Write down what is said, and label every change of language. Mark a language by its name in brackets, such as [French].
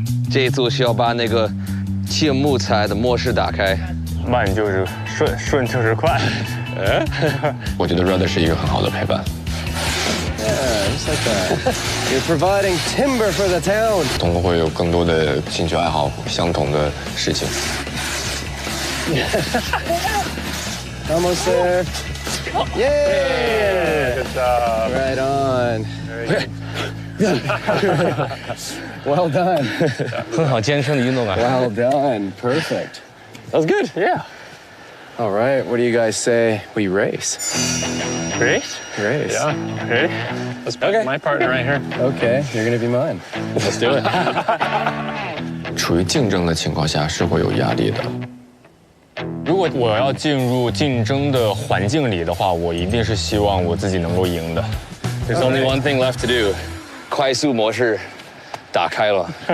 [Chinese] 这一组需要把那个切木材的模式打开。慢就是顺，顺就是快。我觉得 Rudder 是一个很好的陪伴。 [English] Yeah, just like that. You're providing timber for the town. [Chinese] 同会有更多的兴趣爱好，相同的事情。 [English] Almost there. Yeah! Good job. Right on. Well done. [Chinese] 很好健身的运动啊。 [English] Well done. Perfect. That was good. Yeah. All right, what do you guys say we race? Race? Race. Yeah. Ready? Let's pick my partner right here. Okay, you're gonna be mine. Let's do it. [Chinese] 处于竞争的情况下是会有压力的。如果我要进入竞争的环境里的话，我一定是希望我自己能够赢的。 [English] There's only one thing left to do， [Chinese] 快速模式打开了。